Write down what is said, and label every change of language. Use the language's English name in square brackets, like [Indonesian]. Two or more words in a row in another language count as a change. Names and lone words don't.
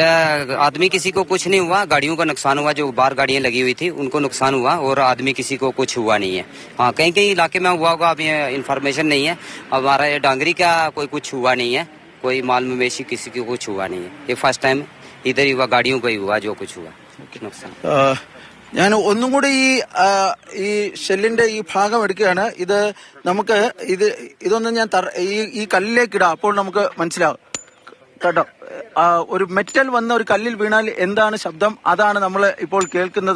[Hindi] आदमी किसी को कुछ नहीं हुआ. गाड़ियों का नुकसान हुआ, जो बाहर गाड़ियां लगी हुई थी उनको नुकसान हुआ. और आदमी किसी को कुछ हुआ नहीं है. हाँ, कहीं कहीं इलाके में हुआ होगा, अभी इन्फॉर्मेशन नहीं है. हमारा ये डांगरी का कोई कुछ हुआ नहीं है. कोई माल मवेशी किसी को कुछ हुआ नहीं है. ये [English] first time [Hindi] इधर ही हुआ, गाड़ियों को ही हुआ जो कुछ हुआ नुकसान. [Malayalam] ഞാൻ ഒന്നും കൂടി ഈ ഷെല്ലിന്റെ ഈ ഭാഗം എടുക്കുകയാണ്. ഇത് നമുക്ക് ഇതൊന്നും ഞാൻ ഈ കല്ലിലേക്ക് ഇടാം, അപ്പോൾ നമുക്ക് മനസ്സിലാവും കേട്ടോ. ഒരു മെറ്റൽ വന്ന ഒരു കല്ലിൽ വീണാൽ എന്താണ് ശബ്ദം, അതാണ് നമ്മൾ ഇപ്പോൾ കേൾക്കുന്നത്.